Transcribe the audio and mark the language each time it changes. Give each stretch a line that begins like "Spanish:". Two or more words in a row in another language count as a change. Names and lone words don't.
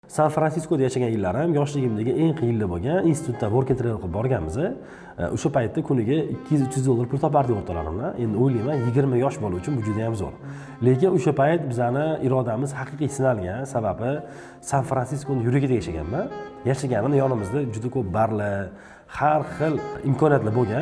Uzbek: San-Fransiskoda yashagan yillarim yoshligimdagi eng qiyin yillar bo'lgan. Institutda
English: work and travel
Uzbek: qilib borganmiz. O'sha paytda kuniga 200-300 dollar pul topardik o'rtalarimdan. Endi o'ylayman, 20 yosh bola uchun bu juda ham zo'r. Lekin o'sha payt bizani irodamiz haqiqiy sinalgan, sababi San-Fransiskoning yuragida yashaganman. Yashaganimda yonimizda juda ko'p barlar, har xil imkoniyatlar bo'lgan.